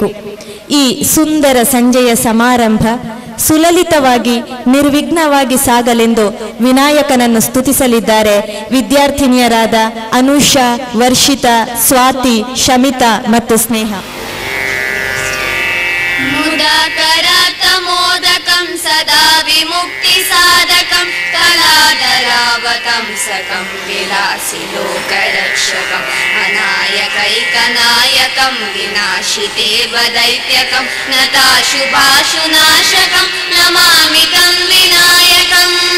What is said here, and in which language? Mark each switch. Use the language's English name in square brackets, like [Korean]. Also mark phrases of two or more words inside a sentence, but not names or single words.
[Kannada] ಈ ಸುಂದರ ಸಂಜೆಯ ಸಮಾರಂಭ ಸುಲಲಿತವಾಗಿ ನಿರ್ವಿಘ್ನವಾಗಿ ಸಾಗಲೆಂದು ವಿನಾಯಕನನ್ನು ಸ್ತುತಿಸಲಿದ್ದಾರೆ ವಿದ್ಯಾರ್ಥಿನಿಯರಾದ ಅನುಷಾ, ವರ್ಷಿತಾ, ಸ್ವಾತಿ, ಶಮಿತಾ ಮತ್ತು ಸ್ನೇಹ. [Sanskrit] मुदाकरात्मोदकं सदा विमुक्ति साधकं कलाधरावतं सकं विलासि लोकरक्षकं अनायकैकनायकं विनाशिदेव दैत्यकं नताशुभाशुनाशकं नमामि तं विनायकम्